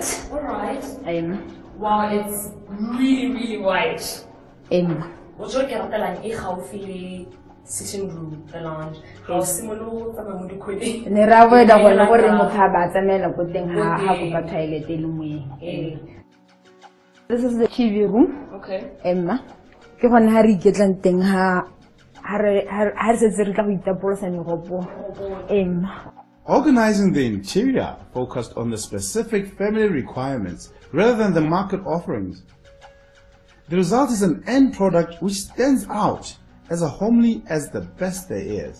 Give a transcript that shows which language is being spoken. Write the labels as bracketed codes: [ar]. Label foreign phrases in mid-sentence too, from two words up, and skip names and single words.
[en] Alright. Wow, it's really wide. What's your sitting room, the lounge? How similar to This is the TV room. Okay. Emma. [tn] Ke gone ha re iketlang teng ha re setse re tla go itapolosa megopo. [en] Emma. Organizing the interior focused on the specific family requirements rather than the market offerings. The result is an end product which stands out as homely as the best there is.